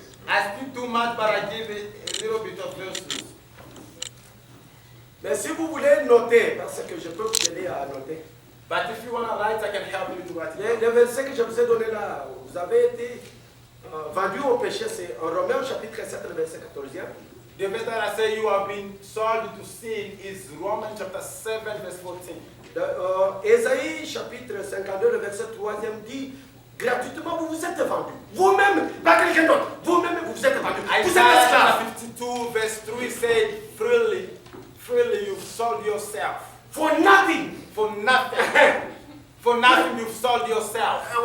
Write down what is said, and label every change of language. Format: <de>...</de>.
<en>I speak too much, but I give a little bit of verses.</en> <fr>Mais si vous voulez noter, parce que je peux vous aider à noter,</fr> <en>But if you want to write, I can help you to write it.</en> <fr>les versets que je vous ai donnés là, vous avez été vendus au péché, c'est en Romains chapitre 7, le verset 14e.</fr> <en>The verse that I say you have been sold to sin is Romans chapter 7, verse 14.</en> <fr>Ésaïe chapitre 52, le verset 3e dit, gratuitement vous vous êtes vendus. Vous-même, pas quelqu'un d'autre, vous-même vous vous êtes vendus. Vous êtes</fr> <en>Isaiah</en> <fr>esclaves.</fr> <en>chapter 52, verse 3 said, freely you've sold yourself. For nothing. For nothing. For nothing you've sold yourself.</en>